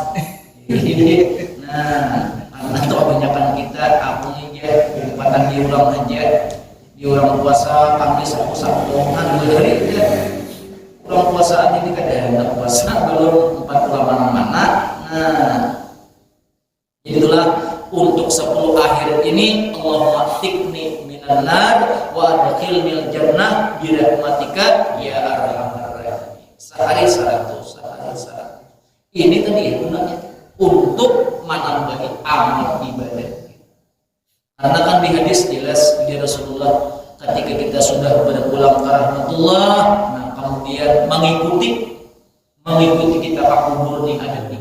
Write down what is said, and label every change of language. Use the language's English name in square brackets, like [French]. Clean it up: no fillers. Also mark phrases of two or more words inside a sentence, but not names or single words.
[Indonesian] Nah karena itu kebanyakan kita aku aja umpatan di orang puasa Kamis aku Sabtu kan 2 hari aja. Orang puasaan ini kadang puasa belum 40 mana-mana. Nah, itulah untuk 10 akhir ini [Arabic] اللهم أعتقني من النار وأدخلني الجنة برحمتك يا أرحم الراحمين. [Indonesian] Sehari 100. Ini tadi gunanya untuk menambahi amal ibadah. Karena kan di hadis jelas dari Rasulullah ketika kita sudah berpulang ke rahmatullah, kemudian mengikuti kita ke kubur nih ada 3.